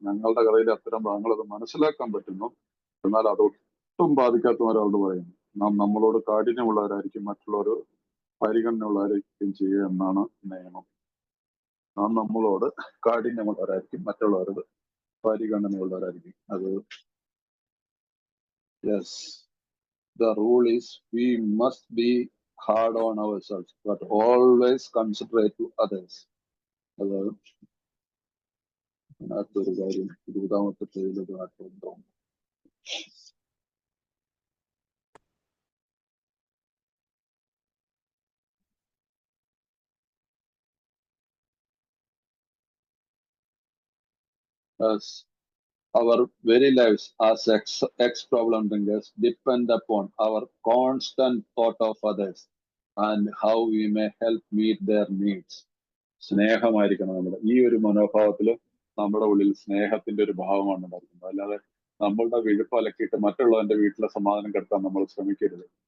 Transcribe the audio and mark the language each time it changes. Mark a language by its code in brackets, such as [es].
[ml] ഞങ്ങളുടെ കഥയിലെ അത്തരം ഭാഗങ്ങൾ അത് മനസ്സിലാക്കാൻ പറ്റുന്നു. എന്നാൽ അതൊട്ടും ബാധിക്കാത്ത ഒരാളോട് പറയുന്നു, നാം നമ്മളോട് കാഠിന്യമുള്ളവരായിരിക്കും മറ്റുള്ളവർ പരിഗണനയുള്ളവരായിരിക്കും ചെയ്യുക എന്നാണ് നിയമം. നാം നമ്മളോട് കാഠിന്യമുള്ളവരായിരിക്കും മറ്റുള്ളവരോട് പരിഗണനയുള്ളവരായിരിക്കും. [en] അത് yes, the rule is we must be hard on ourselves but always considerate to others. [ml] അത് അതിനകത്തൊരു കാര്യം 20ാമത്തെ പേജിലത് നാട്ടിലുണ്ടോ? [en] As our very lives as ex-problem drinkers depend upon our constant thought of others and how we may help meet their needs. [ml] സ്നേഹമായിരിക്കണം നമ്മുടെ ഈ ഒരു മനോഭാവത്തില് നമ്മുടെ ഉള്ളിൽ സ്നേഹത്തിന്റെ ഒരു ഭാവമാണ് ഉണ്ടാക്കുന്നത്. അല്ലാതെ നമ്മളുടെ വിഴുപ്പ് അലക്കിയിട്ട് മറ്റുള്ളവന്റെ വീട്ടിലെ സമാധാനം കെടുത്താൻ നമ്മൾ ശ്രമിക്കരുത്.